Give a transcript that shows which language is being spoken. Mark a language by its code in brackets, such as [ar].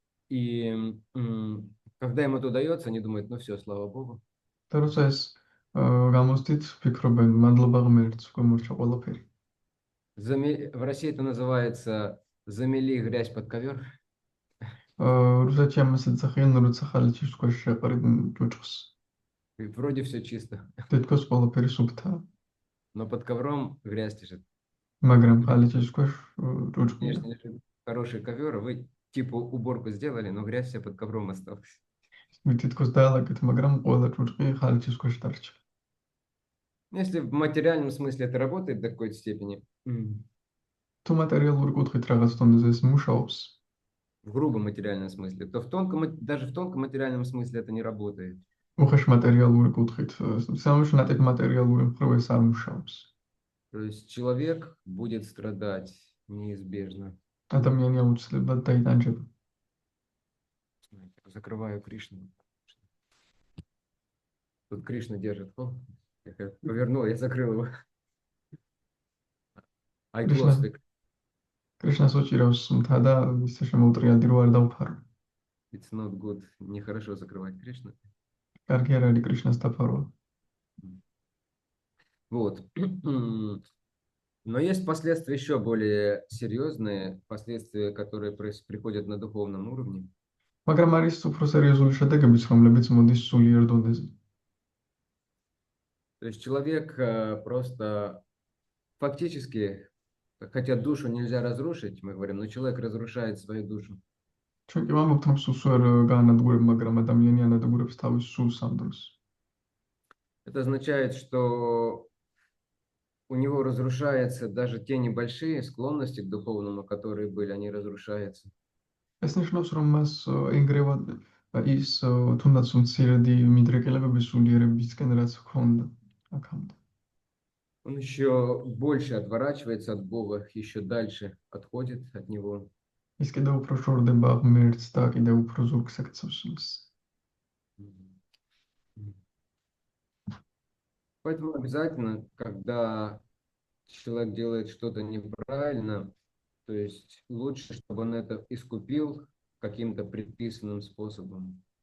[ru] И когда им это удается, они думают, ну все, слава Богу. [ka] და როცა ეს გამოსდით, ფიქრობენ, მადლობა ღმერთს, უკვე მორჩა ყველაფერი. [ru] В России это называется «замели грязь под ковер». [ka] რუსეთში ამას ეძახიან, როცა ხალიჩის ქვეშ შეყარებენ ჭუჭყს. [ru] Вроде все чисто. [ka] თითქოს ყველაფერი სუფთაა. [ru] Но под ковром грязь лежит. [ka] მაგრამ ხალიჩის ქვეშ ჭუჭყია. [ru] Конечно, лежит хороший ковер, вы типа уборку сделали, но грязь вся под ковром осталась. [ka] თითქოს დაალაგეთ, მაგრამ ყველა ჭუჭყი ხალიჩის ქვეშ დარჩა. [ru] Если в материальном смысле это работает до какой-то степени, [ka] თუ მატერიალური კუთხით რაღაც დონეზე ეს მუშაობს, [ru] в грубом материальном смысле, то даже в тонком материальном смысле это не работает. [ka] უხეშ მატერიალური კუთხით, სამუშაო ნატიფ материალური მხრივ ეს არ мушаობს. [ru] То есть человек будет страдать неизбежно. [ka] ადამიანი აუცილებლად დაიტანჯება. [ru] Закрываю Кришну. Тут Кришна держит. О, я повернул, я закрыл его. [en] I closed it. [ka] კრიშნას უჭირავს მთა და ისე შემოუტრიალდი რო არ დავფარო. [en] It's not good. [ru] Нехорошо закрывать Кришну. [ka] კარგი არ არის კრიშნას დაფარვა. [ru] Вот. Но есть последствия еще более серьезные, последствия, которые приходят на духовном уровне. [ka] მაგრამ არის უფრო სერიოზული შედეგებიც, რომლებიც მოდის სულიერ დონეზე. [ru] То есть человек просто фактически, хотя душу нельзя разрушить, мы говорим, но человек разрушает свою душу. [ka] ჩვენ კი ვამბობთ, რომ სულს ვერ გაანადგურებ, მაგრამ ადამიანი ანადგურებს თავის სულს ამ დროს. [ru] Это означает, что у него разрушаются даже те небольшие склонности к духовному, которые были, они разрушаются. [ka] ეს ნიშნავს, რომ მას ინგრევა ის თუნდაც მცირედი მიდრეკელებების სულიერებისკენ, რაც ჰქონდა აქამდე. [ru] Он еще больше отворачивается от Бога, еще дальше отходит от Него. [ka] ის კიდევ უფრო შორდება ღმერთს და კიდევ უფრო ზურგს ეკცევს მას. [ru] Поэтому обязательно, когда человек делает что-то неправильно, то есть лучше, чтобы он это искупил каким-то предписанным способом.